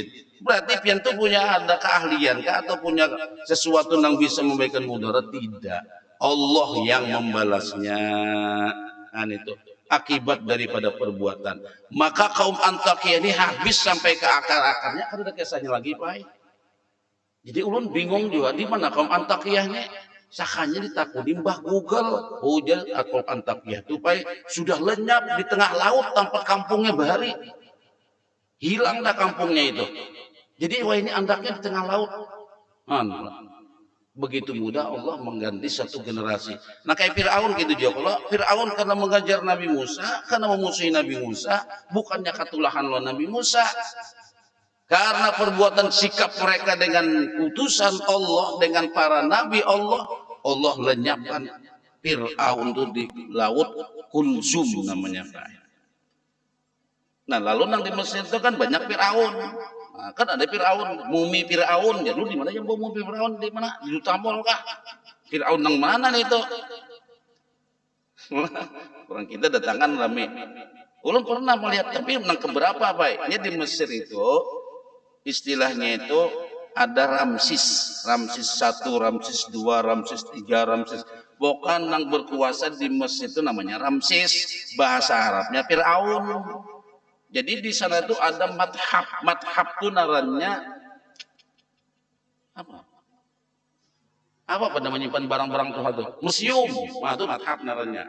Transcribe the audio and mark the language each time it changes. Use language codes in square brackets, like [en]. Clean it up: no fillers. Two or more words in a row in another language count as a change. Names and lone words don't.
[bjn] Berarti pian itu punya ada keahlian atau punya sesuatu yang bisa memberikan mudarat? Tidak. Allah yang membalasnya. Kan itu akibat daripada perbuatan. Maka kaum Antakiyah ini habis sampai ke akar-akarnya, kan ada kisahnya lagi, Pak. Jadi ulun bingung juga di mana kaum Antakiyahnya. Sakanya ditakuni Mbah Google. Hujan kaum Antakiyah itu sudah lenyap di tengah laut tanpa kampungnya bahari. Hilang dah kampungnya itu. Jadi wah ini andaknya di tengah laut. Begitu mudah Allah mengganti satu generasi. Nah kayak Fir'aun gitu juga. Kalau Fir'aun karena mengajar Nabi Musa, karena memusuhi Nabi Musa, bukannya ketulahan lawan Nabi Musa. Karena perbuatan sikap mereka dengan utusan Allah, dengan para Nabi Allah, Allah lenyapkan Fir'aun itu di laut Kulzum namanya. Nah lalu nang di Mesir itu kan banyak Fir'aun. Nah, kan ada Fir'aun, mumi Fir'aun. Ya lu di mana yang bawa mumi Fir'aun? Di mana? Di Dutamol kah? Fir'aun nang mana nih itu? Orang kita datangan rame. Ulun pernah melihat, tapi nang keberapa baiknya di Mesir itu istilahnya itu ada Ramsis, Ramsis 1, Ramsis 2, Ramsis 3, Ramsis. Bukan nang berkuasa di Mesir itu namanya Ramsis, bahasa Arabnya Fir'aun. Jadi di sana itu ada madhab, madhab itu narannya apa? Apa pada menyimpan barang-barang Tuhan itu? Museum, nah itu madhab narannya.